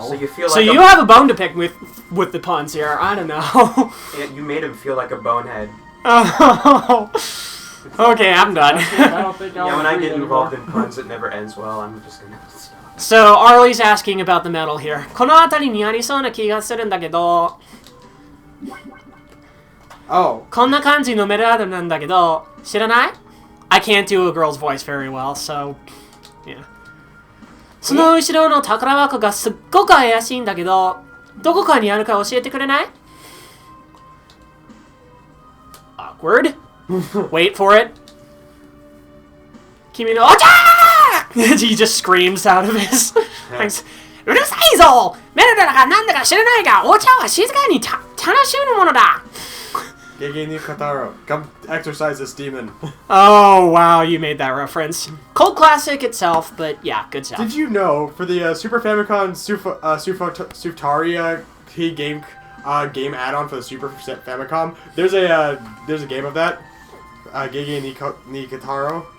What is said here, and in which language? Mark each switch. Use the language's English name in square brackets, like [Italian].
[English] So you feel like So you have a bone to pick with the puns here. I don't know. you made him feel like a bonehead. Oh. Okay, I'm done. I don't think I'll Yeah, when I agree get anymore. involved in puns, it never ends well. I'm just gonna stop. So, Arle's asking about the medal here. [Japanese] この辺りにありそうな気がするんだけど、 [English] Oh. [Japanese] こんな感じのメダルなんだけど、知らない? [English] I can't do a girl's voice very well, so, yeah. [Japanese] その後ろの宝箱がすっごく怪しいんだけど、どこかにあるか教えてくれない? [English] Awkward. Wait for it. [Japanese] 君のお茶! [English] He just screams out of his... [Japanese] うるさいぞ! メダルだかなんだか知らないが、お茶は静かに楽しむものだ! [English] Gege Kataro, come exorcise this demon. Oh, wow, you made that reference. Cult classic itself, but yeah, good stuff. Did you know, for the Super Famicom Suftaria game add-on for the Super Famicom, there's a game of that, Gege ni Kataro.